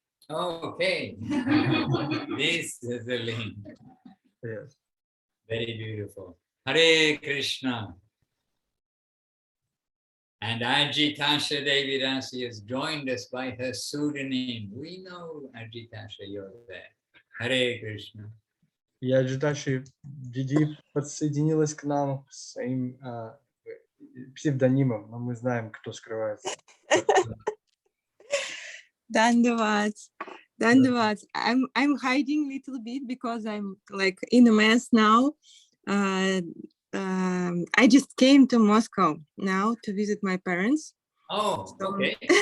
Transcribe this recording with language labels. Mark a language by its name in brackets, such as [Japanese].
[English] Oh, okay. This is the link. Yes. Very beautiful. Hare Krishna. And Ajitasha Devi Rasi has joined us by her pseudonym. We know Ajitasha, you're there. Hare Krishna. [Russian] И Аджиташи Диди подсоединилась к нам своим псевдонимом, но мы знаем, кто скрывается. Dandavad. [English] I'm hiding a little bit because I'm like in a mess now. I just came to Moscow now to visit my parents. Oh, okay.